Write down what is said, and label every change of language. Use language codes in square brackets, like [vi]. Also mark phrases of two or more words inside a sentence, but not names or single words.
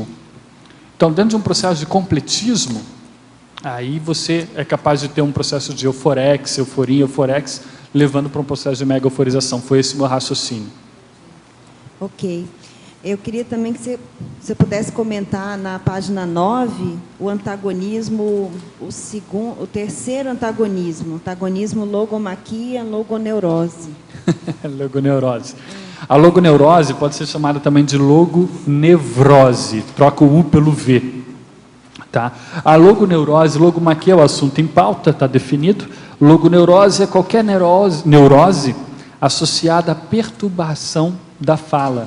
[pt] Então, dentro de um processo de completismo, aí você é capaz de ter um processo de euforex, euforia, euforex, levando para um processo de mega euforização. Foi esse o meu raciocínio. Ok. Eu queria também que você pudesse comentar na página 9 o antagonismo, o terceiro antagonismo logomaquia, logoneurose. Logoneurose. A logoneurose pode ser chamada também de logonevrose, troca o U pelo V. Tá? A logoneurose, logomaquia é o assunto em pauta, está definido. Logoneurose é qualquer neurose associada à perturbação da fala.